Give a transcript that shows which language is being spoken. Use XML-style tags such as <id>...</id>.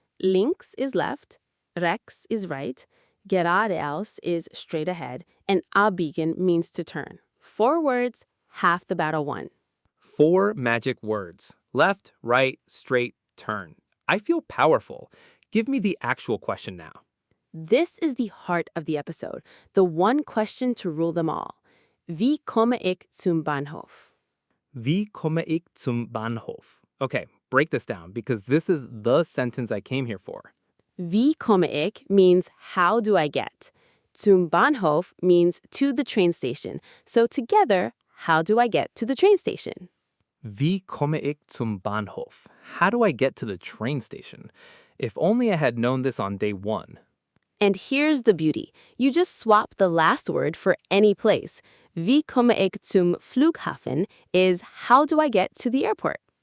<en>Links is left, rechts is right, geradeaus is straight ahead, and abbiegen means to turn. 4 words, half the battle won. 4 magic words. Left, right, straight, turn. I feel powerful. Give me the actual question now. This is the heart of the episode, the one question to rule them all.</en> <de>Wie komme ich zum Bahnhof? Wie komme ich zum Bahnhof?</de> <en>Okay, break this down because this is the sentence I came here for. Wie komme ich means how do I get? Zum Bahnhof means to the train station. So together, how do I get to the train station?</en> <de>Wie komme ich zum Bahnhof?</de> <en>How do I get to the train station? If only I had known this on day 1. And here's the beauty. You just swap the last word for any place.</en> <de>Wie komme ich zum Flughafen</de> <en>is how do I get to the airport?</en>